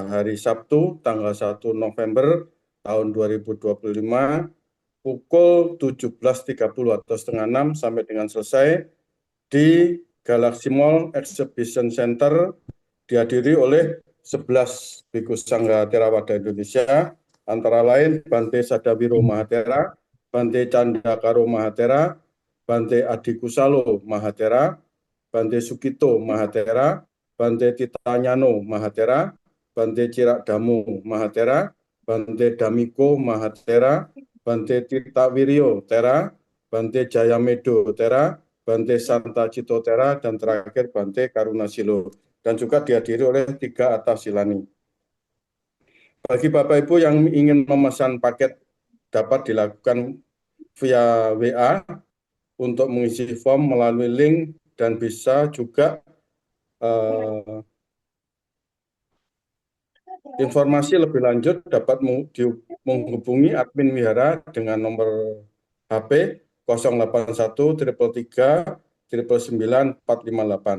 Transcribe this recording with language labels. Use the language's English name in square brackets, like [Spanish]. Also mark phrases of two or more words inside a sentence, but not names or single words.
[Indonesian] hari Sabtu tanggal 1 November tahun 2025 pukul 17.30 atau setengah 6 sampai dengan selesai di Galaxy Mall Exhibition Center, dihadiri oleh 11 Bhikkhu Sangha Theravada Indonesia, antara lain Bante Sadawiro Mahathera, Bante Candakaro Mahathera, Bante Adi Kusalo Mahathera, Bante Sukito Mahathera, Bante Titanyano Mahathera, Bante Cirak Damu Mahathera, Bante Damiko Mahathera, Bante Tirta Wiryo Tera, Bante Jayamedo Tera, Bante Santa Cito Tera, dan terakhir Bante Karuna Silo. Dan juga dihadiri oleh 3 Atasilani. Bagi Bapak Ibu yang ingin memesan paket dapat dilakukan via WA untuk mengisi form melalui link dan bisa juga informasi lebih lanjut dapat menghubungi admin Wihara dengan nomor HP 081 333 999 458.